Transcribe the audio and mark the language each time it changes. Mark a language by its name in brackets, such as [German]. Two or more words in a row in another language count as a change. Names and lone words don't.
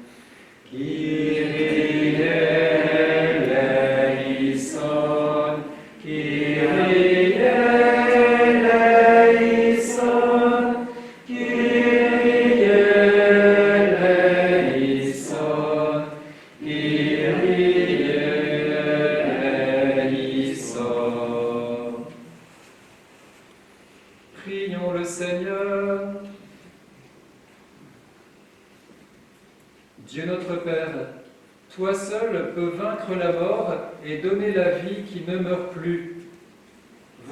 [Greek] Κύριε ἐλέησον, Κύριε ἐλέησον, Κύριε ἐλέησον, Κύριε ἐλέησον. [French] Prions le Seigneur. Dieu notre Père, toi seul peux vaincre la mort et donner la vie qui ne meurt plus.